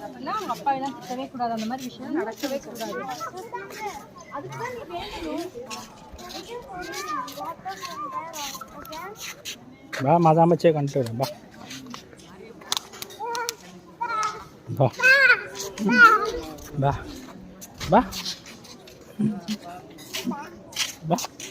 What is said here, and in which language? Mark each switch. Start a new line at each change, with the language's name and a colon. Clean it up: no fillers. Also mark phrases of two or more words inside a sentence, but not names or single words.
Tamil: அப்படின்னா அவங்க அப்பா எல்லாம் திட்டவே கூடாது. அந்த மாதிரி விஷயம் நடக்கவே கூடாது. அதுக்குதான் நீ வேணும்.
Malayalam: ബാ മാതാമ്മച്ചയെ കണ്ടിട്ട് വരാം. ബാ ബാ ബാ ബാ.